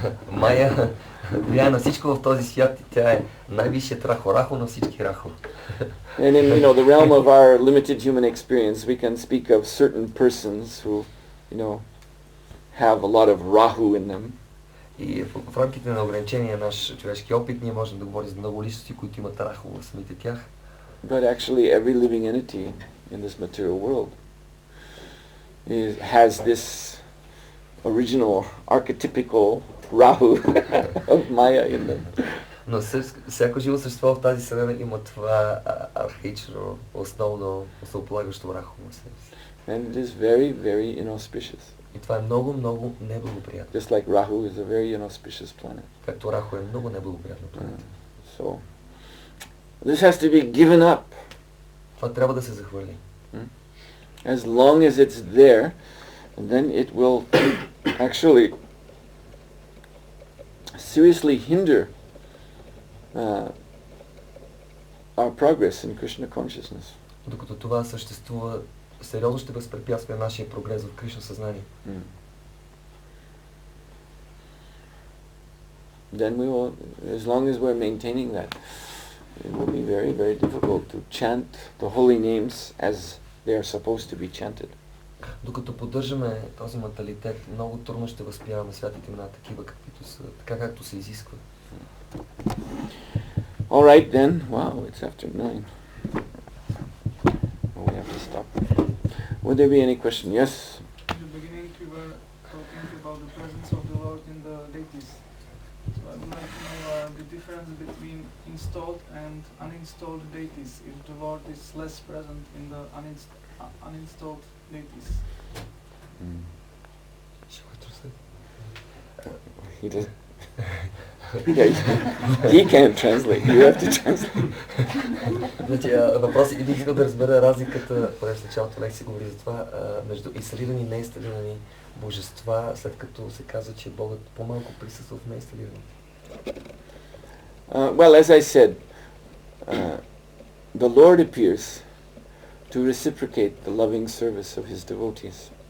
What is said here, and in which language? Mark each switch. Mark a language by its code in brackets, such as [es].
[bg] Майя влияе на всичко в този свят и тя е най-висшият Раху, Раху на всички Раху. [en] And in the realm of our limited human experience, we can speak of certain persons who, have a lot of Rahu in them. [bg] И в рамките на ограничения наш човешки опит ние можем да говорим за много личности, които имат Раху в самите тях. [en] But actually every living entity in this material world has this original archetypical Rahu of Maya in them. [bg] Но всяко живо същество в тази вселена има това архаично, основно, основополагащо Раху в себе си. [en] And it is very, very inauspicious. [bg] И това е много, много неблагоприятно. [en] Just like Rahu is a very inauspicious planet. [bg] Както Раху е много неблагоприятна планета. [en] So, this has to be given up. [bg] Това трябва да се захвърли. [en] As long as it's there, then it will actually seriously hinder our progress in Krishna consciousness. [bg] Докато това съществува, сериозно ще възпрепятства нашия прогрес в Кришна съзнание. [en] Then we will, as long as we're maintaining that, it will be very, very difficult to chant the holy names as they are supposed to be chanted. [bg] Докато поддържаме този менталитет, много трудно ще възпяваме святите имена такива, каквито са, така както се изисква. [en] All right then. Wow, it's after 9. Oh, we have to stop. Would there be any question? Yes? In the beginning we were talking about the presence of the Lord in the deities. So I would like to know the difference between installed and uninstalled deities, if the Lord is less present in the uninstalled deities. He does. Yeah, he can't translate. You have to translate. [bg] Значи, въпросът и бих искал да разбера разликата, понеже в началото лекция говори за това, между инсталирани и неинсталирани божества, след като се казва, че Богът по-малко присъства в неинсталирани. [en] Well, as I said, the Lord appears to reciprocate the loving service of His devotees.